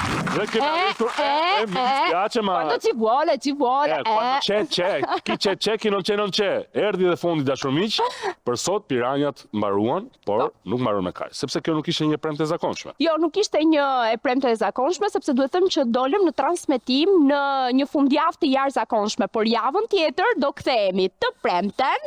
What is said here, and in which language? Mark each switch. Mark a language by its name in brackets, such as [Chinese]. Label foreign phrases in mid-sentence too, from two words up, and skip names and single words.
[Albanian] Ne kemi arritur [Italian] Quando ci vuole. Quando c'è, chi non c'è. [Albanian] Erdhi dhe fondi dashur miq, për sot piranjat mbaruan, por nuk mbaruan me kaq, sepse kjo nuk ishte një premte e zakonshme. Jo, nuk ishte një e premte e zakonshme, sepse duhet thëmë që dolëm në transmetim në një fundjavë të jashtëzakonshme, por javën tjetër do kthehemi të premten.